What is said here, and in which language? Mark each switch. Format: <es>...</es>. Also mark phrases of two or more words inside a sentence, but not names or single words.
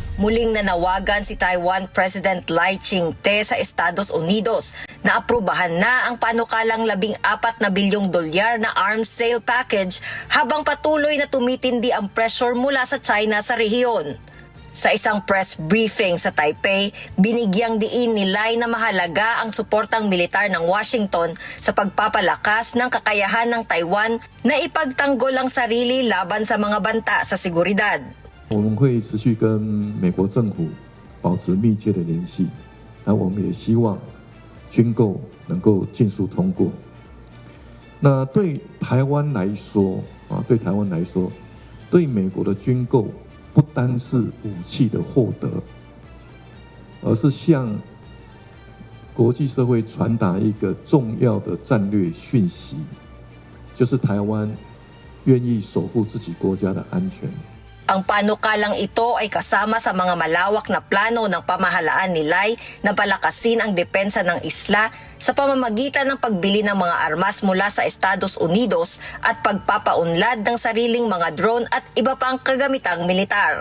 <tl>Muling nanawagan si Taiwan President Lai Ching-te sa Estados Unidos na aprubahan na ang panukalang $14 na bilyong na</tl> <en>arms sale package</en> <tl>habang patuloy na tumitindi ang pressure mula sa China sa rehiyon. Sa isang</tl> <en>press briefing</en> <tl>sa Taipei, binigyang diin ni Lai na mahalaga ang suportang militar ng Washington sa pagpapalakas ng kakayahan ng Taiwan na ipagtanggol ang sarili laban sa mga banta sa seguridad.</tl> <zh>我们会持续跟美国政府保持密切的联系，那我们也希望军购能够尽速通过。那对台湾来说，对美国的军购不单是武器的获得，而是向国际社会传达一个重要的战略讯息，就是台湾愿意守护自己国家的安全。</zh> <tl>Ang panukalang ito ay kasama sa mga malawak na plano ng pamahalaan ni Lai na palakasin ang depensa ng isla sa pamamagitan ng pagbili ng mga armas mula sa Estados Unidos at pagpapaunlad ng sariling mga drone at iba pang kagamitang militar.</tl>